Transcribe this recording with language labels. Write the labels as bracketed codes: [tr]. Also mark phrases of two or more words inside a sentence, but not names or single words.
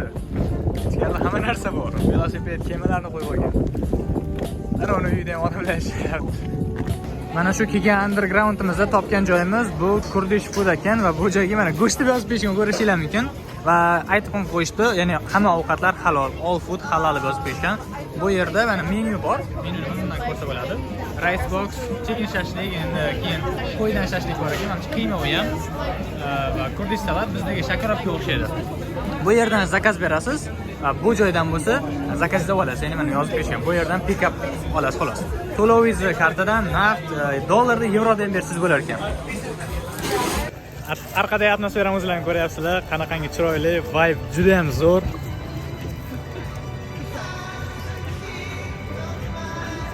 [uz] Ichkarida hamma narsa bor. Velosiped, kemalarni qo'yib olgan. Ana uni uyda ham odamlar yashayapti. Mana shu kelgan undergroundimizda topgan joyimiz bu [en] Kurdish food [uz] ekan va bu joyga mana go'shtni yozib qo'yishgan, ko'rishingiz mumkin. Va aytib qo'yishdi, ya'ni hamma ovqatlar halol, [en] all food [uz] halol deb yozib qo'yishgan. Bu yerda mana menyu bor. Menyuni bundan ko'rsa bo'ladi. [en] Rice box, chicken [uz] shashlik, endi keyin qo'ydan shashlik bor ekan, mana qiyma u ham va kurdish salat bizdagi shakarobga o'xshaydi. Bu yerdan zakaz berasiz. Bu joydan bo'lsa zakazda olasiz, ya'ni mana yozib qo'yishgan. Bu yerdan [en] pick up [uz] olasiz xolos. To'lovingizni kartadan naqd dollarda, yevroda ham bersiz bo'lar ekan. Arkada atmosferani o'zlaringiz ko'ryapsizlar, qanaqangi chiroyli, vibe juda ham zo'r.